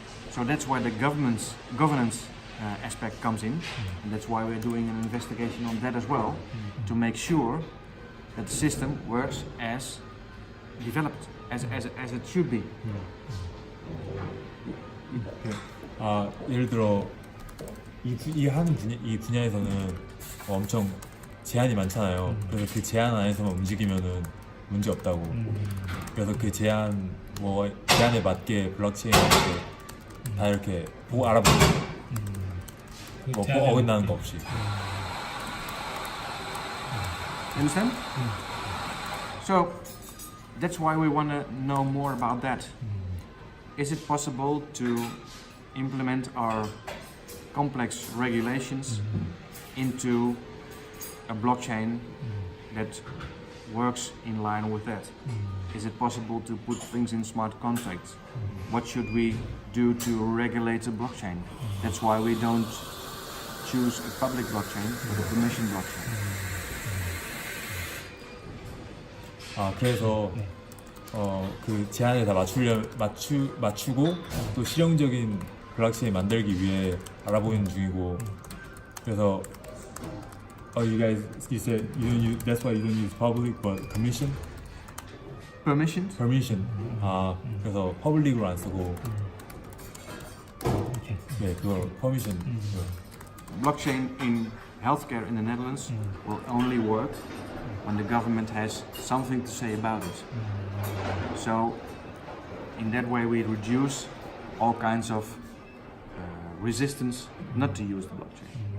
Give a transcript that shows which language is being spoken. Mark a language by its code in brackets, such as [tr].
[en] So that's why the governance aspect comes in, and that's why we're doing an investigation on that as well, to make sure that the system works as developed, as it should be. [ko] 예를 들어 이 분야에서는 엄청 제한이 많잖아요. 그래서 그 제한 안에서만 움직이면은 문제 없다고. 그래서 그 제한에 맞게 블록체인 다 이렇게 보고 알아보고 뭐 어긋나는 거 없이. [en] Understand? So that's why we want to know more about that. Is it possible to implement our complex regulations into a blockchain that works in line with that? Is it possible to put things in smart contracts? What should we do to regulate the blockchain? That's why we don't choose a public blockchain, but a permission blockchain. [ko] 그래서 그 제한에 다 맞추고 또 실용적인 블록체인 만들기 위해 알아보는 중이고. 그래서 [en] you said that's why you don't use public but permission? Permission? Permission. [ko] 그래서 퍼블릭으로 안 쓰고. 네, 그걸 permission. [en] Blockchain in healthcare in the Netherlands will only work when the government has something to say about it. So in that way we reduce all kinds of resistance not to use the blockchain.